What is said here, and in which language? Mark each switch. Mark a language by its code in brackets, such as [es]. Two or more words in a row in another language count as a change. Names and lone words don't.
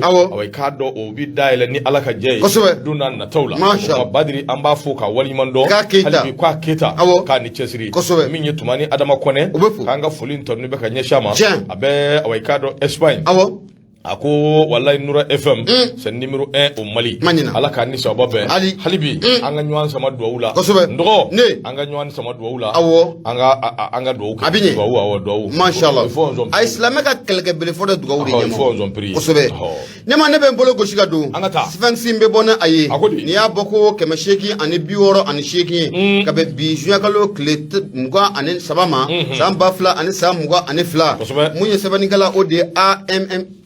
[bm] Awɔ. Awɔ, i k'a dɔn, o bi dayɛlɛ ni Ala ka jɛ ye. Kosɛbɛ. Don n'a nataw la. Masha. O tuma, Badiri, an b'a fo k'a waleɲuman dɔn. Ka Keyita. Hali bi, k'a Keyita. Awɔ. K'a ni cɛsiri. Kosɛbɛ. Min ye Tumani Adama Kɔnɛ. O bɛ fo. K'an ka foli tɔnni bɛ ka ɲɛsin a ma. Tiɲɛ. A bɛ, awɔ, i k'a dɔn, Espagne. Awɔ. A ko, walayi, Nura F M. Un. [fr] C'est numéro un au [bm] Mali. Ma ɲina. Ala k'an ni sababa bɛn. Ali. Hali bi, Un. an ka ɲɔgɔn sama duwawu la. Kosɛbɛ. N dɔgɔ, Ne. an ka ɲɔgɔn sama duwawu la. Awɔ. An ka, a, a, an ka duwawu kɛ. A bi ɲɛ. Duwawu, awɔ, duwawu. [ar] ما شاء الله. [fr] Il faut en [bm] A ye silamɛ ka kɛlɛkɛ belefɔ dɔ duwawu de Awɔ, ɲɛma. [fr] il faut en prier. [bm] Kosɛbɛ. Awɔ. Ne ma, ne bɛ n bolo gosi ka don. An ka taa. Sphinx bɛ bɔ ni a ye. A ko di? N'i y'a bɔ ko kɛmɛ seegin ani bi wɔɔrɔ ani seegin. Un. Ka bɛ bi juin kalo tile t-, mugan ani saba ma. Unhun. San ba fila ani san mugan ani fila. Kosɛbɛ. Mun ye sɛbɛnnikɛla, o de ye A M M,